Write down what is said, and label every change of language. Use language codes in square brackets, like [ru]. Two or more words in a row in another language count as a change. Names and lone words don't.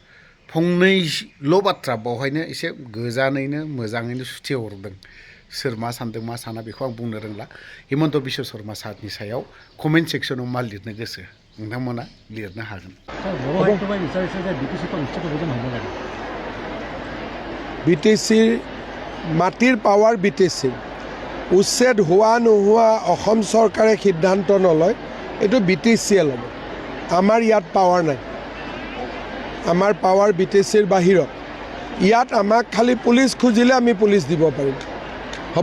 [brx] फंनैल' बाथ्रा बावहायनो एसे गोजानैनो मोजाङैनो सुथि हरदों सोर मा सानदों मा साना बेखौ आं बुंनो रोंला हिमन्त बिश्व शर्मा सारनि सायाव [en] comment sectionav [brx] मा लिरनो गोसो नोंथांमोना लिरनो हागोन [as] BTC মাটিৰ পাৱাৰ BTC উচ্ছেদ হোৱা নোহোৱা অসম চৰকাৰে সিদ্ধান্ত নলয় এইটো BTCয়ে ল'ব আমাৰ ইয়াত পাৱাৰ নাই আমাৰ পাৱাৰ BTCৰ বাহিৰত ইয়াত আমাক খালি পুলিচ খুজিলে আমি পুলিচ দিব পাৰিম হ'ব